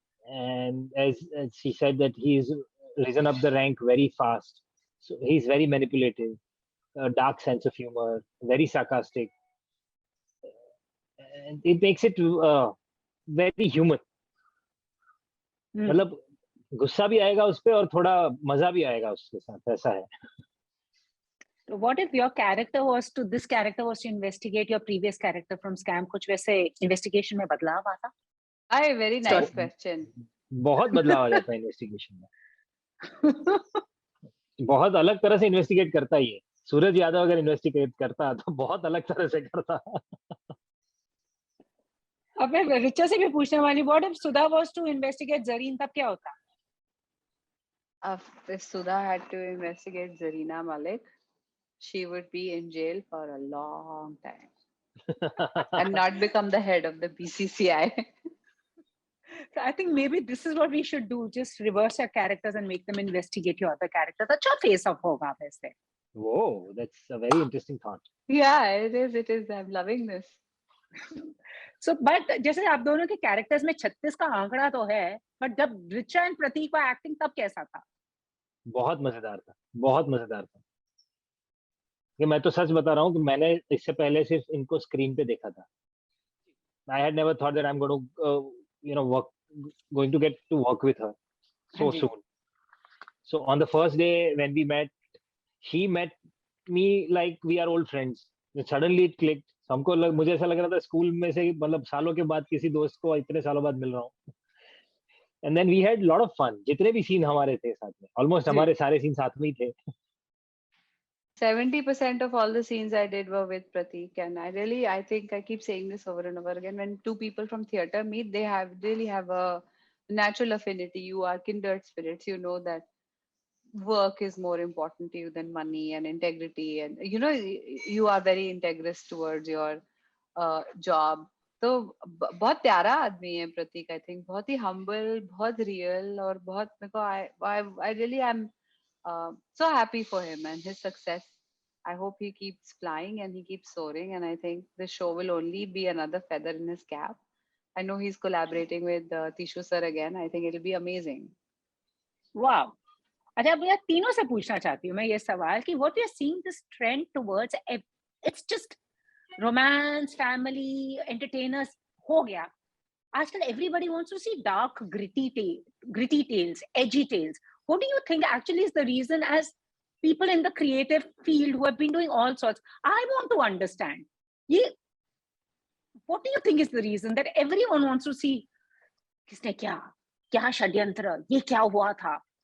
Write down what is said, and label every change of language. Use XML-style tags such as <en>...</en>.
<en>and as she said that he's risen up the rank very fast, so he's very manipulative, a dark sense of humor, very sarcastic, and it makes it very human.</en> <hi>मतलब गुस्सा भी आएगा उस पे और थोड़ा मजा भी आएगा उसके साथ, ऐसा है.</hi> <en>So what if your character was to investigate your previous character from scam?</en> <hi>कुछ वैसे investigation में बदलाव आता?</hi> <en>Ay, very nice question.</en> <hi>बहुत बदलाव आ जाता है इन्वेस्टिगेशन में. बहुत अलग तरह से इन्वेस्टिगेट करता ही है. सूरज यादव अगर इन्वेस्टिगेट करता तो बहुत अलग तरह से करता. अब मैं रिचा से भी पूछने वाली,</hi> <en>what if Sudha was to investigate Zareen,</en> <hi>तब क्या होता?</hi> <en>If Sudha had to investigate Zarina Malik, she would be in jail for a long time and not become the head of the BCCI. So I think maybe this is what we should do. Just reverse your characters and make them investigate your other characters.</en> <hi>अच्छा face off होगा वैसे.</hi> <en>Whoa, that's a very interesting thought. Yeah, it is. I'm loving this.</en> <hi>So, but जैसे आप दोनों के characters में 36 का आंकड़ा तो है, but जब रिचा and प्रतीक का acting तब कैसा था? बहुत मजेदार था, बहुत मजेदार था. कि मैं तो सच बता रहा हूँ कि मैंने इससे पहले सिर्फ इनको स्क्रीन पे देखा था.</hi> <en>I had never thought that I'm going to going to get to work with her so soon. So on the first day when we met, she met me like we are old friends. Suddenly it clicked.</en> <hi>मुझे ऐसा लग रहा था school में से, मतलब सालों के बाद किसी दोस्त को इतने सालों बाद मिल रहा हूँ.</hi> <en>And then we had lot of fun.</en> <hi>जितने भी सीन हमारे थे साथ में, almost हमारे सारे सीन साथ में ही थे.</hi> <en>70% of all the scenes I did were with Pratik, and I think I keep saying this over and over again. When two people from theater meet, they really have a natural affinity. You are kindred spirits. You know that work is more important to you than money and integrity, and you are very integrous towards your job.</en> <hi>तो बहुत प्यारा आदमी है प्रतीक.</hi> <en>I think बहुत ही humble, बहुत real,</en> <hi>और बहुत मेरे को</hi> <en>I really am so happy for him and his success. I hope he keeps flying and he keeps soaring, and I think this show will only be another feather in his cap. I know he's collaborating with Tishu sir again. I think it'll be amazing. Wow.</en> <hi>अच्छा, अब यार तीनों से पूछना चाहती हूँ मैं ये सवाल कि</hi> <en>what we are seeing this trend towards, it's just romance, family, entertainers</en> <hi>हो गया.</hi> <en>Aajkal everybody wants to see dark, gritty tales, edgy tales. What do you think actually is the reason, as people in the creative field who have been doing all sorts? I want to understand. What do you think is the reason that everyone wants to see</en> <hi>किसने क्या षड्यंत्र, ये क्या हुआ था?</hi>